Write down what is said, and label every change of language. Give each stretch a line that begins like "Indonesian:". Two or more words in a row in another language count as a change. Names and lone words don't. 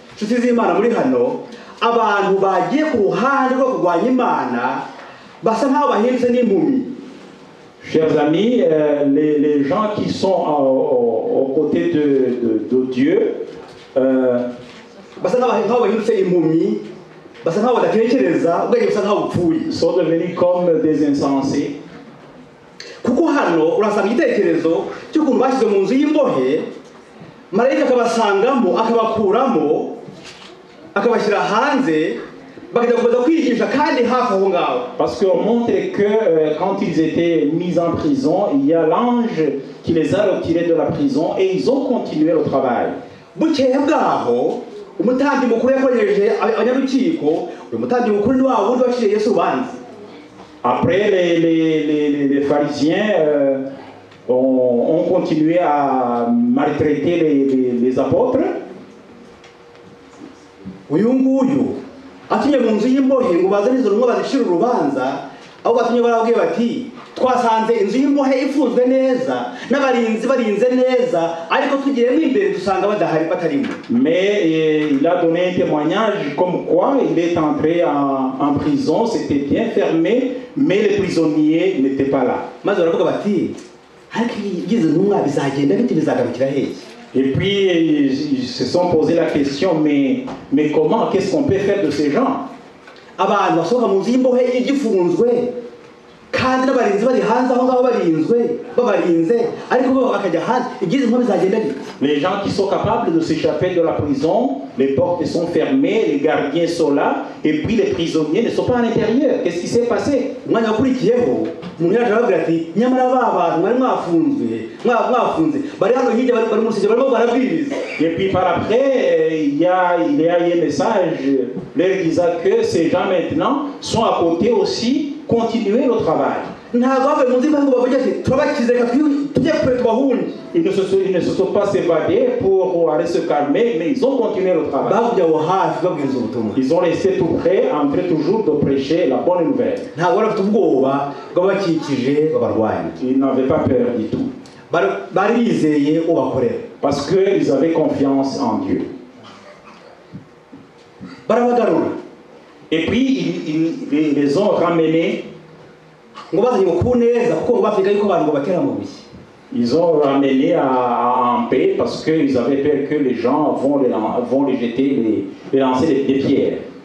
French: Chers amis, les gens qui sont aux côtés de Dieu sont devenus comme des insensés.
Kinyarwanda: Kuko hano urasanga igitekerezo cy'ukuntu bashyize mu nzu y'imbohe marayika akabasangamo akabakuramo akabashyira hanze bakajya kubaza kwigisha kandi hafi aho ngaho.
French: Parce qu'on montre que quand ils étaient mis en prison, il y a l'ange qui les a retirés de la prison et ils ont continué le travail.
Kinyarwanda: Bukeye bwaho umutambyi mukuru yakoresheje abanyarukiko, uyu mutambyi mukuru ni wa wundi waciriye Yesu urubanza.
French: Après, les pharisiens ont continué à maltraiter les apôtres.
Kinyarwanda: Uyu nguyu atumye mu nzu y'imbohe ngo bazane izo ntumwa bazicira urubanza, aho batumye barabwiye bati twasanze inzu y'imbohe ifunzwe neza n'abarinzi barinze neza, ariko tugiyemo imbere dusanga badahari batarimo.
French: Mais il a donné un témoignage comme quoi il est entré en prison, c'était bien fermé, mais les prisonniers n'étaient pas là.
Kinyarwanda: Maze baravuga bati ariko igize ntumwa bizagenda bite bizagarukira hehe?
French: Et puis ils se sont posé la question, mais comment, qu'est-ce qu'on peut faire de ces gens?
Kinyarwanda: Abantu basohoka mu nzu y'imbohe igifunzwe kandi n'abarinzi bari hanze aho ngaho babarinze ariko bo bakajya hanze igize inkobe zagenda gute?
French: Les gens qui sont capables de s'échapper de la prison, les portes sont fermées, les gardiens sont là, et puis les prisonniers ne sont pas à l'intérieur. Qu'est-ce qui s'est passé?
Kinyarwanda: Umwanya wakurikiyeho umuntu yaje arababwira ati nyamara ba bantu mwari mwafunze bari hano hirya bari mu rusengero barimo barabwiriza.
French: Et puis par après, il y a eu un message leur disant que ces gens maintenant sont à côté aussi, continuer le travail.
Kinyarwanda: Ntabwo bavuye mu nzira ngo bavuge ati turabakize reka tujye kure tubahunge.
French: Ils ne se sont pas évadés pour aller se calmer, mais ils ont continué le travail.
Kinyarwanda: Bakujya aho hafi babwiriza ubutumwa.
French: Ils ont resté tout près, en train toujours de prêcher la bonne nouvelle.
Kinyarwanda: Ntabwo bari bafite ubwoba bw'abakikije babarwanya.
French: Ils n'avaient pas peur du tout.
Kinyarwanda: Bari bizeye ubakorera.
French: Parce qu'ils avaient confiance en Dieu.
Kinyarwanda: Barabagarura.
French: Et puis, ils les ont ramenés. Ils ont ramené en paix parce qu'ils avaient peur que les gens vont les jeter, les lancer des pierres.